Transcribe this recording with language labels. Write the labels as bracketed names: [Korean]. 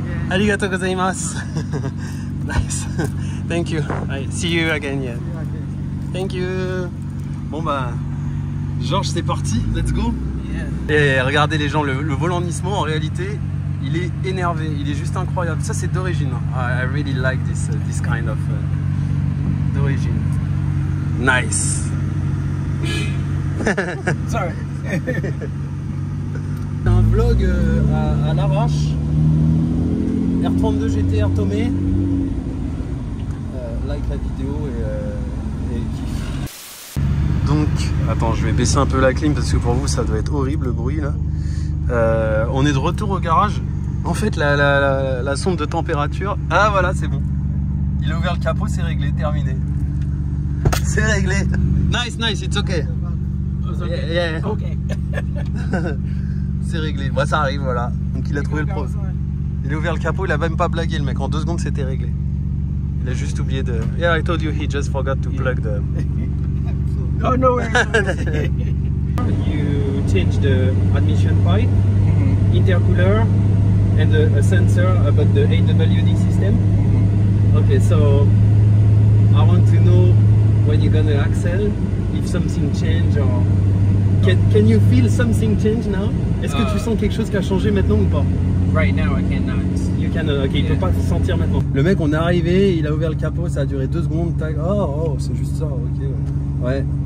[Japanese] Arigatou gozaimasu. [English] Nice. Thank you. I see you again. Yeah. Thank you. [French] Bon bah, Georges, c'est parti. [English] Let's go. Yeah. [French] Et regardez les gens, le volant Nismo en réalité, il est énervé. Il est juste incroyable. Ça c'est d'origine. [English] I really like this kind of [French] d'origine. [English] Nice. Sorry. [French] Un vlog à l'arrache. R32 GTR Tomé, like la vidéo et kiff. Donc, attends, je vais baisser un peu la clim parce que pour vous ça doit être horrible le bruit là. On est de retour au garage. En fait, la sonde de température, ah voilà, c'est bon. Il a ouvert le capot, c'est réglé, terminé. C'est réglé. [English] Nice, nice, it's okay. Okay. Yeah. Okay. [French] C'est réglé. Bah, ça arrive, voilà. Donc il a trouvé le problème. Il a ouvert le capot, il a même pas blagué le mec, en 2 secondes c'était réglé. Il a juste oublié de... [English] Yeah, I told you he just forgot to plug the... Oh no way. You change the admission pipe, intercooler and a sensor about the AWD system. Okay, so I want to know when you're gonna axle, if something change or... Can you feel something change now? [French] Est-ce que tu sens quelque chose qui a changé maintenant ou pas? [English] Right now I cannot. You can, ok, [French] il peut pas sentir maintenant. Le mec, on est arrivé, il a ouvert le capot, ça a duré 2 secondes, tac. Oh, c'est juste ça, ok. Ouais.